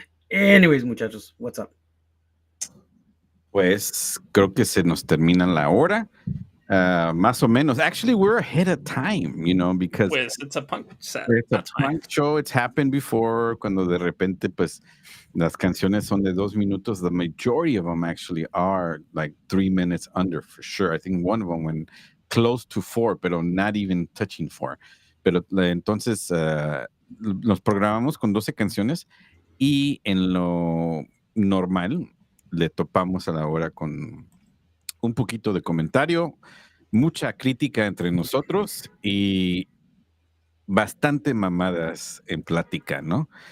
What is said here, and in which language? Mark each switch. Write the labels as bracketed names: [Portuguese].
[English] Anyways, muchachos, what's up? [Spanish] Pues creo que se nos termina la hora. Más o menos. [English] Actually, we're ahead of time, you know, because Pues it's a punk set. it's a That's fine. punk show. It's happened before, [Spanish] cuando de repente, pues, las canciones son de 2 minutos. [English] The majority of them actually are like 3 minutes under, for sure. I think one of them went close to 4, pero not even touching 4. [Spanish] Pero entonces nos programamos con 12 canciones y en lo normal le topamos a la hora con un poquito de comentario, mucha crítica entre nosotros y bastante mamadas en plática, ¿no?